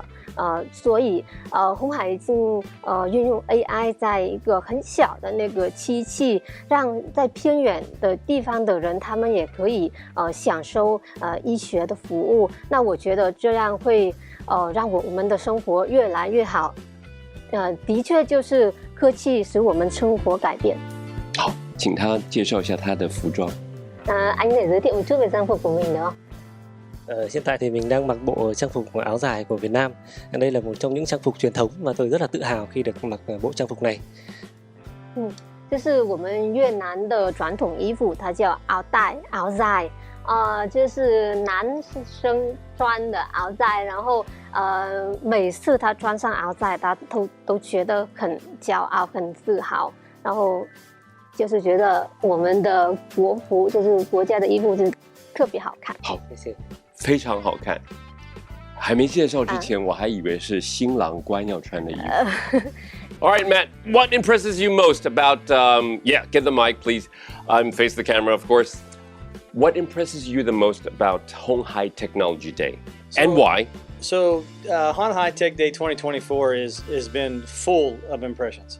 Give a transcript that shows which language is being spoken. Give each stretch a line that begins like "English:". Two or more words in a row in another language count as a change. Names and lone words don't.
Chinese: 所以鸿海已经运用 AI 在一个很小的那个机器，让在偏远的地方的人他们也可以享受医学的服务。那我觉得这样会让我们的生活越来越好。的确就是科技使我们生活改變。好，請他介紹一下他的服裝。
Vietnamese: anh để giới thiệu một chút về trang phục của mình được không? Hiện tại thì mình đang mặc bộ trang phục áo dài của Việt Nam. Đây là một trong những trang phục truyền thống mà tôi rất là tự hào khi được mặc bộ trang phục này.
Chinese: 这是我们越南的传统衣服，它叫 áo带、
Vietnamese: áo dài，
Chinese: 就是男生穿的
Vietnamese: áo dài，
Chinese: 然后每次他穿上
Vietnamese: áo dài，
Chinese: 他都觉得很骄傲、很自豪，然后就是觉得我们的国服，就是国家的衣服是特别好看。好，谢谢。非常好看。还没介绍之前，我还以为是新郎官要穿的衣服。
English: All right, Matt, what impresses you most about, get the mic, please. Face the camera, of course. What impresses you the most about Honghai Technology Day, and why? So, Honghai Tech Day 2024 has been full of impressions.